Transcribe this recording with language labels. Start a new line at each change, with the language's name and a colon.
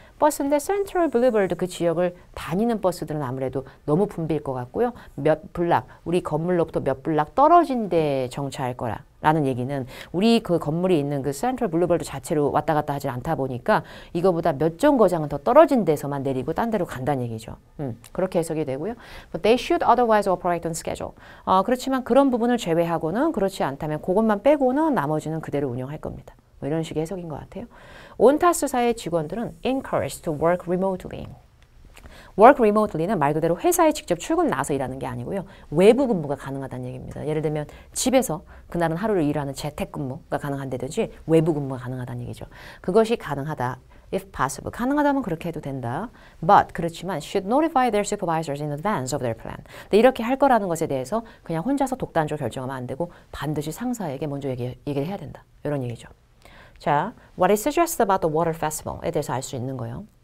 Korean: 버스인데 센트럴 블루버드 그 지역을 다니는 버스들은 아무래도 너무 붐빌 것 같고요. 몇 블락, 우리 건물로부터 몇 블락 떨어진 데 정차할 거라는 얘기는 우리 그 건물이 있는 그 센트럴 블루버드 자체로 왔다 갔다 하지 않다 보니까 이거보다 몇 정거장은 더 떨어진 데서만 내리고 딴 데로 간다는 얘기죠. 그렇게 해석이 되고요.
English: But they should otherwise operate on schedule.
Korean: 그렇지만 그런 부분을 제외하고는 그렇지 않다면 그것만 빼고는 나머지는 그대로 운영할 겁니다. 뭐 이런 식의 해석인 것 같아요. 온타스사의 직원들은
English: encouraged to work remotely.
Korean: work remotely는 말 그대로 회사에 직접 출근 나서 일하는 게 아니고요. 외부 근무가 가능하다는 얘기입니다. 예를 들면 집에서 그날은 하루를 일하는 재택근무가 가능한다든지 외부 근무가 가능하다는 얘기죠. 그것이 가능하다.
English: If possible.
Korean: 가능하다면 그렇게 해도 된다.
English: But
Korean: 그렇지만
English: should notify their supervisors in advance of their plan.
Korean: 근데 이렇게 할 거라는 것에 대해서 그냥 혼자서 독단적으로 결정하면 안 되고 반드시 상사에게 먼저 얘기를 해야 된다. 이런 얘기죠.
English: 자, what is suggested about the water festival
Korean: 에 대해서 알 수 있는 거예요.